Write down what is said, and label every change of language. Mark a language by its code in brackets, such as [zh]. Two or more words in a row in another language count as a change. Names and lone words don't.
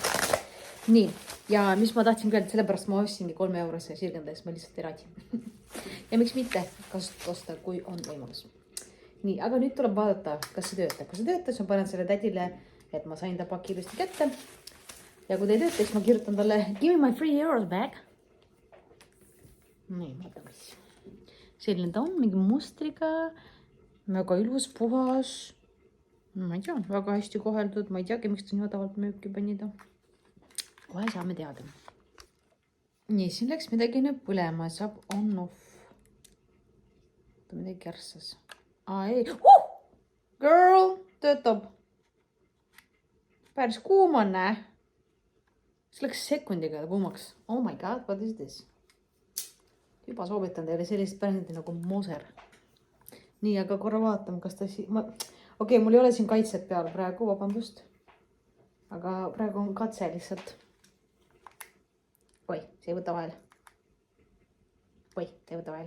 [et] Nii, ja mis ma tahtsin küll, sellepärast ma ostsingi 3 eurose sirgendajast, ma lihtsalt ei raadi. Ja miks mitte kasutada osta, kui on võimalus. Nii, aga nüüd tuleb vaadata, kas see töötab. Kui see töötab, siis ma panen selle tädile, et ma sain ta pakki ilusti kätte. Ja kui ta ei tööta, siis ma kirjutan talle, [en] give me my 3 euros back. [et] Nii, vaatame siis. Selline ta on, mingi mustriga, väga ilus, puhas. Ma ei tea, väga hästi koheldud, ma ei teagi, miks ta nii odavalt müüki pani ta. Kohe saame teada. Nii, siin läks midagi nüüd põlema, saab on-off. Ta midagi kärsas. Ei. Girl, töötab. Päris kuum on, näe. See läks sekundiga kuumaks. [en] Oh my god, what is this? [et] Juba soovitan teile sellist brändi nagu Moser. Nii, aga korra vaatame, kas ta siin... Okei, mul ei ole siin kaitset peal praegu, vabandust. Aga praegu on katse lihtsalt. Oi, see ei võta vahel. Oi, see ei võta vahel.